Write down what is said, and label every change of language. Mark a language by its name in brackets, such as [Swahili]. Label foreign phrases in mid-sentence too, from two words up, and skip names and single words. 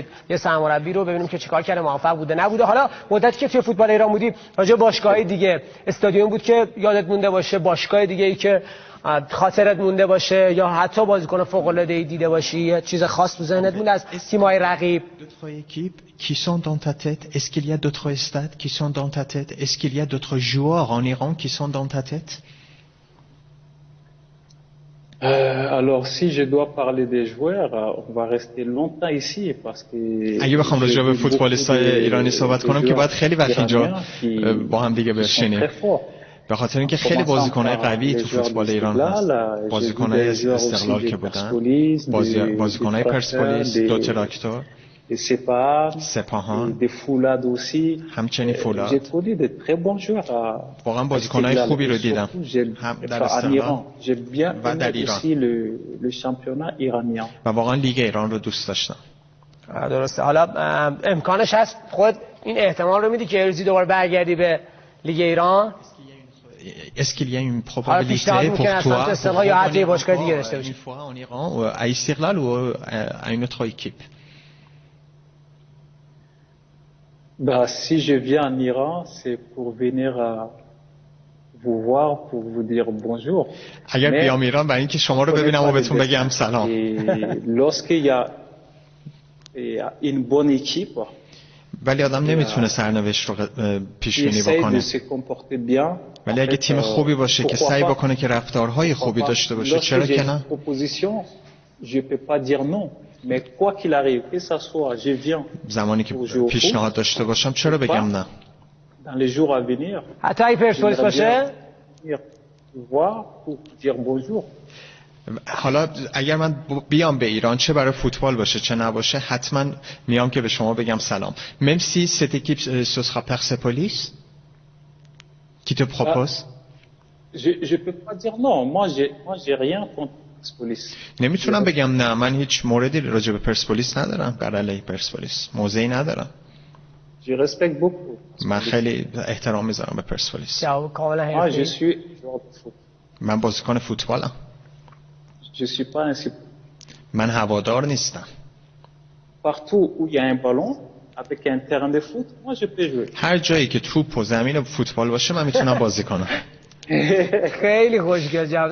[Persian] یه سرمربی رو ببینیم که چیکار کرده، موفق بوده نبوده. حالا مدتی که توی فوتبال ایران بودی راجع به باشگاه‌های دیگه، استادیوم بود که یادت مونده باشه، باشگاه دیگه‌ای که خاطرت مونده باشه یا حتی بازیکن فوق‌العاده‌ای دیده باشی، یه چیز خاص تو ذهنت مونده از تیم‌های رقیب؟ [French] D'autres équipes qui sont dans ta tête? Est-ce qu'il y a d'autres stades qui sont dans ta tête? Est-ce qu'il y a d'autres joueurs en Iran qui sont dans ta tête? Alors si je dois parler des joueurs, on va rester longtemps ici parce que [Persian] اگه بخوام راجع به فوتبالیست‌های ایرانی صحبت کنم که باید خیلی وقت اینجا با هم دیگه بشینیم. به خاطر اینکه خیلی بازیکن‌های قوی تو فوتبال ایران هست. بازیکن‌های استقلال که بودن، بازیکن‌های پرسپولیس، دو تراکتور، سپاهان، همچنین فولاد. واقعا بازیکن‌های خوبی رو دیدم هم در استقلال و در ایران و واقعا لیگ ایران رو دوست داشتم. درسته. حالا امکانش هست خود این احتمال رو میدی که روزی دوباره برگردی به لیگ ایران؟ [French] Est-ce qu'il y a une probabilité pour toi une fois en Iran à Istiqlal ou à une autre équipe? Bah, si je viens en Iran, c'est pour venir vous voir, pour vous dire bonjour. [Persian] اگر بیام ایران برای اینکه شما رو ببینم و بهتون بگم سلام. [French] Lorsqu'il y a une bonne équipe, [Persian] ولی آدم نمیتونه سرنوشت رو پیش بینی بکنه. ولی اگه تیم خوبی باشه که سعی بکنه که رفتارهای خوبی داشته باشه، چرا که نه؟ زمانی که پیشنهاد داشته باشم چرا بگم نه؟ حتی اگه پرسپولیس باشه؟ حالا اگر من بیام به ایران، چه برای فوتبال باشه چه نباشه، حتما میام که به شما بگم سلام. [French] Même si cette équipe ce sera Persepolis qui te propose. Je peux pas dire non. Moi j'ai rien contre Persepolis. [Persian] نمیتونم بگم نه. من هیچ موردی راجع به پرسپولیس ندارم. بر علیه پرسپولیس موضعی ندارم. [French] Je respecte beaucoup. [Persian] من خیلی احترام میذارم به پرسپولیس. [French] Moi je suis joueur de foot. [Persian] من بازیکن فوتبالم. [French] Je suis pas un [Persian] من هوادار نیستم. [French] Partout où il y a un ballon avec un terrain de foot, moi je peux jouer. [Persian] هر جایی که توپ و زمین فوتبال باشه من میتونم بازی کنم. خیلی خوشگل جواب.